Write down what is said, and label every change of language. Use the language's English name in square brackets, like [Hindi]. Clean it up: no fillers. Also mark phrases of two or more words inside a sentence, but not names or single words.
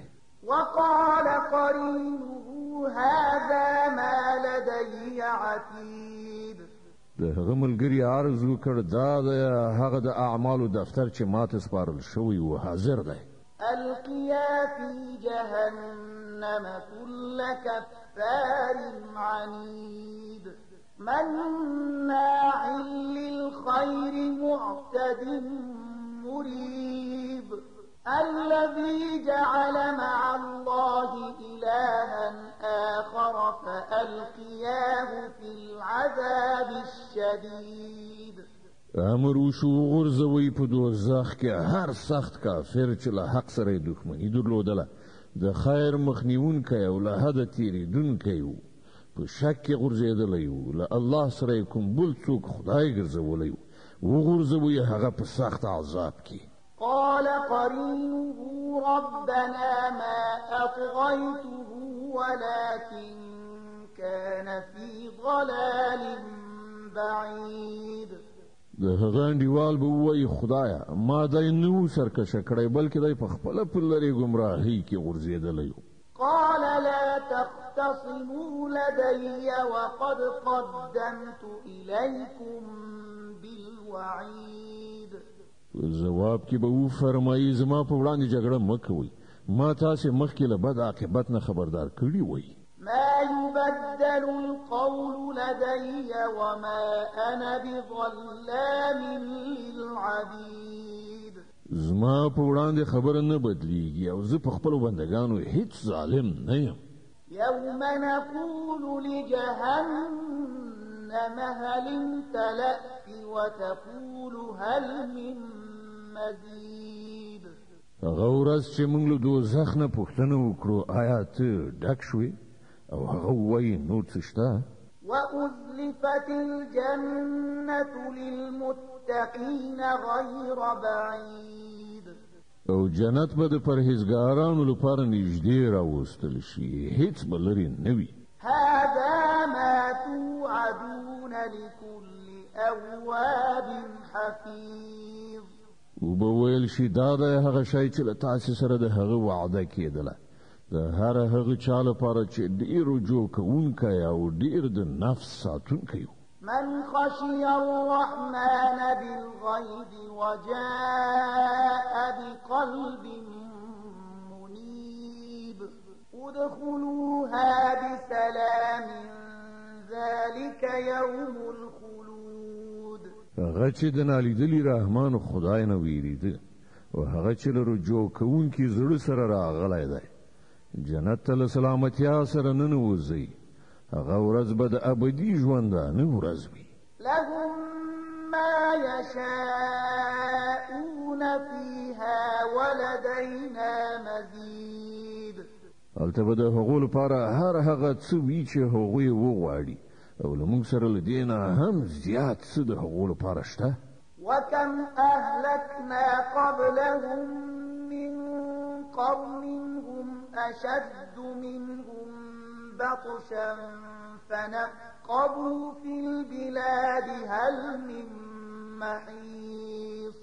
[Arabic] وقال قرينه هذا ما لدي عتيد. [Pashto] د هغه ملګري عرض وکړ دا د هغه د اعمالو دفتر چې ماته سپارل شوی و حاضر دی. [Arabic] القيا في جهنم كل كفار عنيد مناع للخير معتد مريب الذي جعل مع الله إلها آخر فألقياه في العذاب الشديد. [Pashto] امر وشو غرزوی په دوزخ کې هر سخت کافر چې له حق سره دښمني درلودله د خیر مخنیونکی او له حده تیریدونکی و، په شک کې غورځېدلی و، له الله سره کوم بل څوک خدای ګرځولی و، وغورځوی هغه په سخت عذاب کې. [Arabic] قال قرينه ربنا ما أطغيته ولكن كان في ضلال بعيد. [Pashto] د هغه انډیوال به وایي خدایا ما دی نو سرکشه کړی بلکې دی په خپله په لرې ګمراهۍ کې غورځېدلی و. [Arabic] قال لا تختصموا لدي وقد قدمت إليكم بالوعيد. [Pashto] جواب کې به وفرمایي زما په وړاندې جګړه مه کوئ، ما تاسې مخکې له بد عاقبت نه خبردار کړي وئ. [Arabic] ما يبدل القول لدي وما أنا بظلام للعبيد. [Pashto] زما په وړاندې خبره نه بدلیږي او زه په خپلو بندګانو هیڅ ظالم نه یم. [Arabic] يوم نقول لجهنم هل امتلأت وتقول هل من مزيد. [Pashto] هغه ورځ چې موږ له دوزخ نه پوښتنه وکړو آیا ته ډک شوې او هغه وایي نور څه شته. [Arabic] وأزلفت الجنة للمتقين غير بعيد. [Pashto] او جنت به د پرهیزګارانو لپاره نږدې راوستل شي، هیڅ به لرې نه وي. [Arabic] هذا ما توعدون لكل أواب حفيظ. [Pashto] وبه ویل شي دا د هغه شی چې له تاسې سره د هغه وعده کېدله، د هر هغه چا لپاره چې ډېر رجوع کوونکی او ډېر د نفس ساتونکی و. [Arabic] من خشي الرحمن بالغيب وجاء بقلب منيب ادخلوها بسلام ذلك يوم الخلود. [Pashto] هغه چې د نالیدلي رحمان خدای نه ویریده او هغه چې له رجوع کوونکي زړه سره راغلی دی جنت ته له سلامتیا سره ننوځي. هغه ورځ به د ابدي ژوندانه ورځ وي. [Arabic] لهم ما يشاءون فيها ولدينا مزيد. [Pashto] هلته به د هغو لپاره هر هغه څه وي چې هغوی وغواړي او له موږ سره له دې نه هم زیات څه د هغو لپاره شته. [Arabic] وكم أهلكنا قبلهم من قرن هم أشد منهم بطشا فنقبوا في البلاد هل من محيص.